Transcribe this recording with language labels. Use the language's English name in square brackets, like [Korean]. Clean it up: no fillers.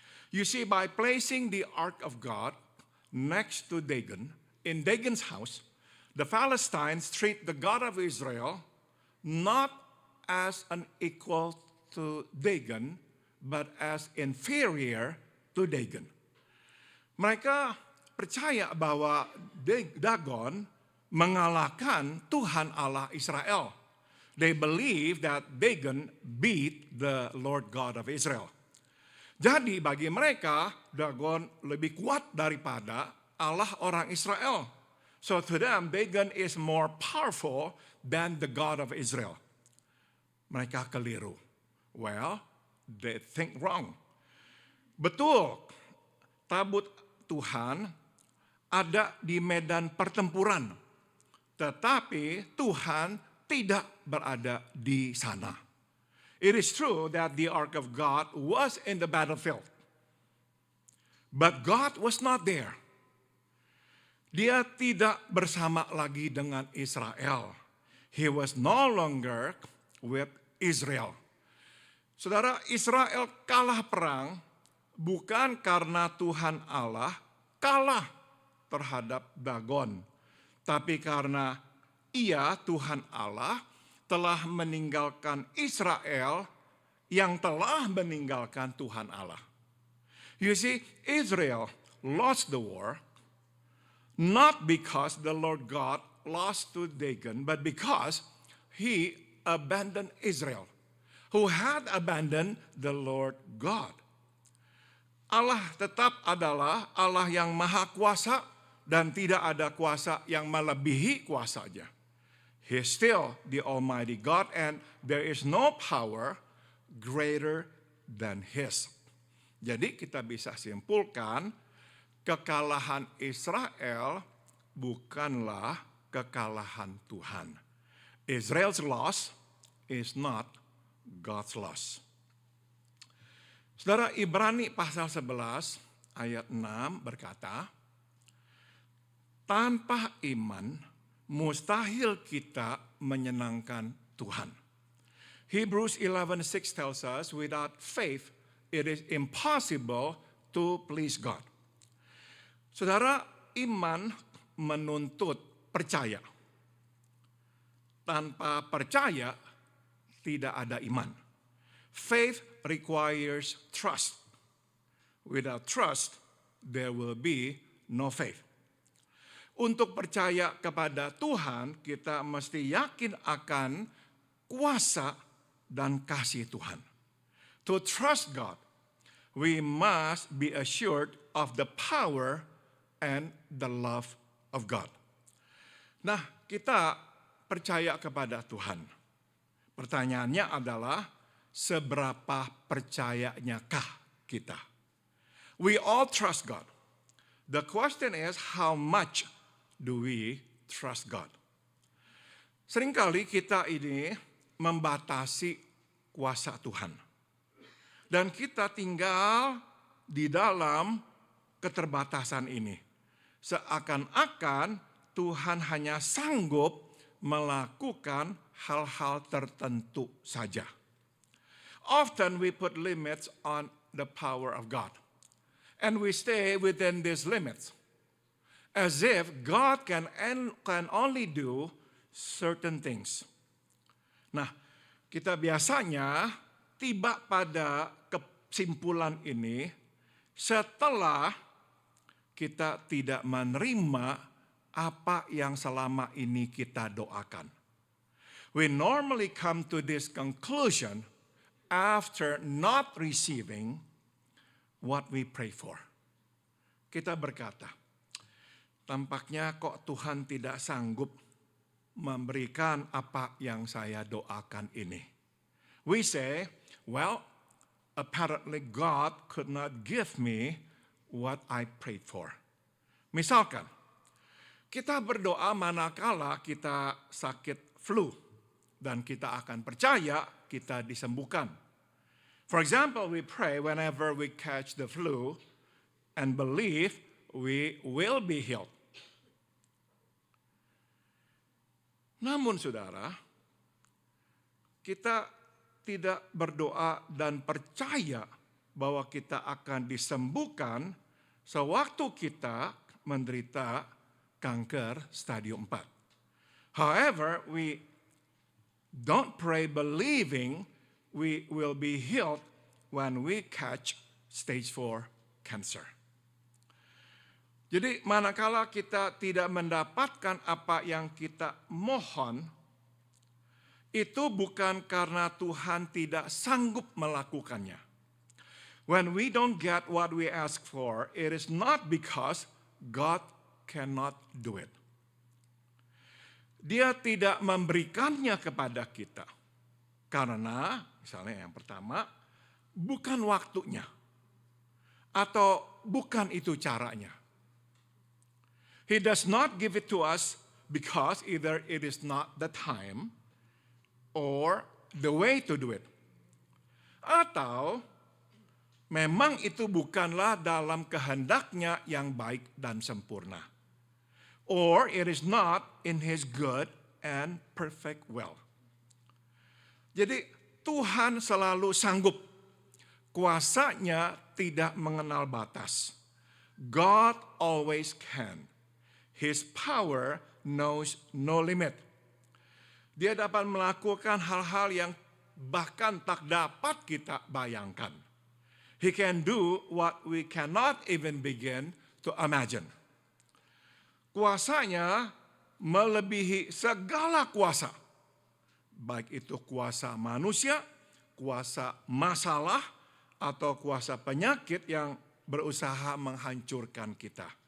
[English] You see, by placing the Ark of God next to Dagon, in Dagon's house, the Philistines treat the God of Israel not as an equal to Dagon, but as inferior to Dagon. [Indonesian] Mereka percaya bahwa Dagon mengalahkan Tuhan Allah Israel. [English] They believe that Dagon beat the Lord God of Israel. [Indonesian] Jadi bagi mereka, Dagon lebih kuat daripada Allah orang Israel. [English] So to them, Dagon is more powerful than the God of Israel. [Indonesian] Mereka keliru. [English] Well, they think wrong. [Indonesian] Betul, tabut Tuhan ada di medan pertempuran. Tetapi Tuhan tidak berada di sana. [English] It is true that the Ark of God was in the battlefield. But God was not there. [Indonesian] Dia tidak bersama lagi dengan Israel. [English] He was no longer with Israel. [Indonesian] Saudara, Israel kalah perang bukan karena Tuhan Allah kalah, terhadap Dagon. Tapi karena Ia, Tuhan Allah, telah meninggalkan Israel yang telah meninggalkan Tuhan Allah. [English] You see, Israel lost the war not because the Lord God lost to Dagon, but because he abandoned Israel, who had abandoned the Lord God. [Indonesian] Allah tetap adalah Allah yang maha kuasa dan tidak ada kuasa yang melebihi kuasanya. [English] He is still the Almighty God and there is no power greater than His. [Indonesian] Jadi kita bisa simpulkan kekalahan Israel bukanlah kekalahan Tuhan. [English] Israel's loss is not God's loss. [Indonesian] Saudara, Ibrani pasal 11 ayat 6 berkata, tanpa iman mustahil kita menyenangkan Tuhan. [English] Hebrews 11:6 tells us, without faith it is impossible to please God. [Indonesian] Saudara, iman menuntut percaya. Tanpa percaya tidak ada iman. [English] Faith requires trust. Without trust, there will be no faith. [Indonesian] Untuk percaya kepada Tuhan, kita mesti yakin akan kuasa dan kasih Tuhan. [English] To trust God, we must be assured of the power and the love of God. [Indonesian] Nah, kita percaya kepada Tuhan. Pertanyaannya adalah, seberapa percayanyakah kita? [English] We all trust God. The question is, how much do we trust God? [Indonesian] Seringkali kita ini membatasi kuasa Tuhan. Dan kita tinggal di dalam keterbatasan ini. Seakan-akan Tuhan hanya sanggup melakukan hal-hal tertentu saja. [English] Often we put limits on the power of God. And we stay within these limits. As if God can only do certain things. [Indonesian] Nah, kita biasanya tiba pada kesimpulan ini setelah kita tidak menerima apa yang selama ini kita doakan. [English] We normally come to this conclusion after not receiving what we pray for. [Indonesian] Kita berkata, tampaknya kok Tuhan tidak sanggup memberikan apa yang saya doakan ini. [English] We say, well, apparently God could not give me what I prayed for. [Indonesian] Misalkan, kita berdoa manakala kita sakit flu dan kita akan percaya kita disembuhkan. [English] For example, we pray whenever we catch the flu and believe we will be healed. [Indonesian] Namun saudara, kita tidak berdoa dan percaya bahwa kita akan disembuhkan sewaktu kita menderita kanker stadium 4. [English] However, we don't pray believing we will be healed when we catch stage 4 cancer. [Indonesian] Jadi manakala kita tidak mendapatkan apa yang kita mohon, itu bukan karena Tuhan tidak sanggup melakukannya. [English] When we don't get what we ask for, it is not because God cannot do it. [Indonesian] Dia tidak memberikannya kepada kita. Karena, misalnya yang pertama, bukan waktunya. Atau bukan itu caranya. [English] He does not give it to us because either it is not the time or the way to do it. [Indonesian] Atau memang itu bukanlah dalam kehendaknya yang baik dan sempurna. [English] Or it is not in His good and perfect will. [Indonesian] Jadi Tuhan selalu sanggup. Kuasanya tidak mengenal batas. [English] God always can His power knows no limit. [Indonesian] Dia dapat melakukan hal-hal yang bahkan tak dapat kita bayangkan. [English] He can do what we cannot even begin to imagine. [Indonesian] Kuasanya melebihi segala kuasa. Baik itu kuasa manusia, kuasa masalah, atau kuasa penyakit yang berusaha menghancurkan kita.